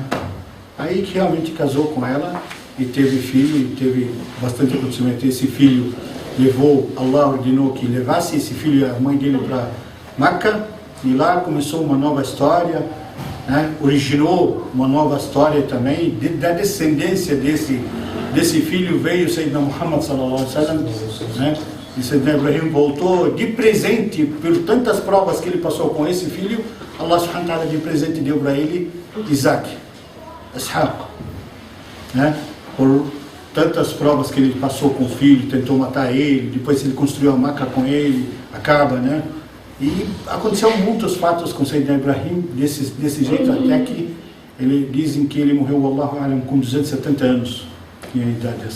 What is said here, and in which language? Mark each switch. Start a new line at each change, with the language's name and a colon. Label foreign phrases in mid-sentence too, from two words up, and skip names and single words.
Portuguese: Aí que realmente casou com ela e teve filho, e teve bastante acontecimento. Esse filho levou, Allah ordenou que levasse esse filho e a mãe dele para Meca, e lá começou uma nova história, né? Originou uma nova história também, da descendência desse filho veio
Arabic: سيدنا محمد صلى الله عليه وسلم,
Portuguese: né? E Sayyidina Ibrahim voltou de presente, por tantas provas que ele passou com esse filho,
Arabic: الله سبحانه وتعالى
Portuguese: de presente deu para ele Isaac, Ishaq, né? Por tantas provas que ele passou com o filho, tentou matar ele, depois ele construiu a Meca com ele, acaba, né? E aconteceu muitos fatos com Sayyidina Ibrahim desse jeito, até que dizem que ele morreu,
Arabic: الله أعلم,
Portuguese: com 270 anos, tinha idade assim.